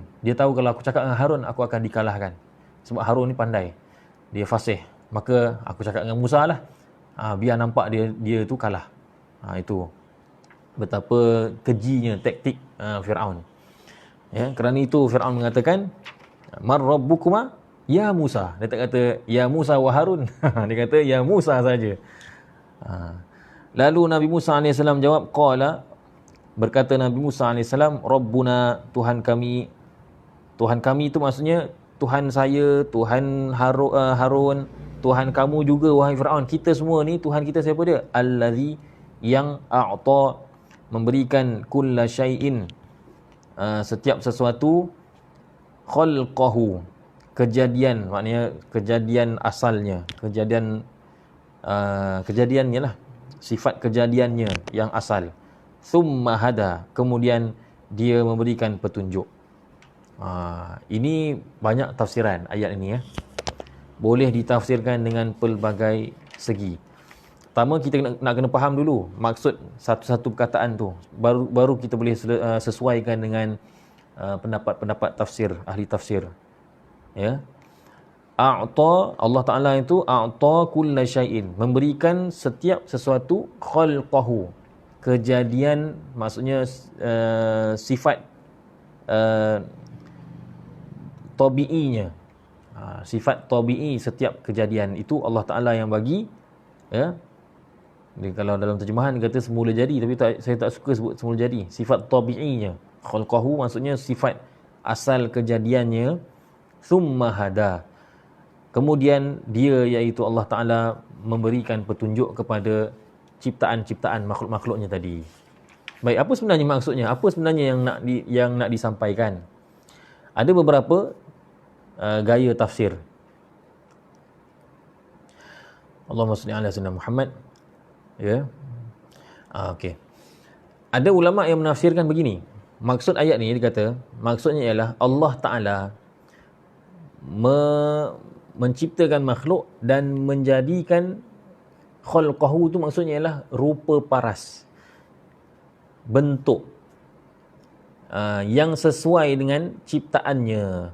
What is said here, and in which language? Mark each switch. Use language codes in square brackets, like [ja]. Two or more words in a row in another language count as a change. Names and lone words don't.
[ms] Dia tahu kalau aku cakap dengan Harun aku akan dikalahkan. Sebab Harun ni pandai, dia fasih. Maka aku cakap dengan Musa lah. Biar nampak dia tu kalah. Itu betapa kejinya taktik Firaun. Ya, kerana itu Firaun mengatakan, [ar] "Man rabbukuma ya Musa." [ms] Dia tak kata [ar] ya Musa wa Harun. [ms] Dia kata ya Musa saja. Lalu Nabi Musa AS jawab, berkata Nabi Musa AS, "Rabbuna, Tuhan kami." Tuhan kami itu maksudnya Tuhan saya, Tuhan Harun, Tuhan kamu juga wahai Firaun. Kita semua ni Tuhan kita siapa dia? Allazi, yang a'ta, memberikan [ar] kulla syai'in, [ms] setiap sesuatu, khalqahu, kejadian, maknanya kejadian asalnya, kejadiannya lah, sifat kejadiannya yang asal. [ar] Thumma hada, [ms] kemudian dia memberikan petunjuk. Ini banyak tafsiran ayat ini ya. Boleh ditafsirkan dengan pelbagai segi. Pertama kita nak kena faham dulu maksud satu-satu perkataan tu. Baru kita boleh sesuaikan dengan pendapat-pendapat tafsir, ahli tafsir. Ya. A'ta, Allah Ta'ala itu [ar] a'ta kulla syai'in, [ms] memberikan setiap sesuatu, khalqahu, kejadian, maksudnya sifat tabi'inya. Sifat tabi'i setiap kejadian itu Allah Ta'ala yang bagi. Ya. Jadi, kalau dalam terjemahan kata semula jadi, tapi saya tak suka sebut semula jadi. Sifat tabi'inya, khalqahu maksudnya sifat asal kejadiannya. [ar] Thumma hada, [ms] kemudian dia iaitu Allah Ta'ala memberikan petunjuk kepada ciptaan-ciptaan makhluk-makhluknya tadi. Baik, apa sebenarnya maksudnya? Apa sebenarnya yang nak disampaikan? Ada beberapa gaya tafsir. [ar] Allahumma salli ala sayyidina Muhammad. [ms] Ya. Okey. Ada ulama yang menafsirkan begini. Maksud ayat ni dia kata, maksudnya ialah Allah Ta'ala menciptakan makhluk dan menjadikan khalqahu tu maksudnya ialah rupa paras, bentuk yang sesuai dengan ciptaannya.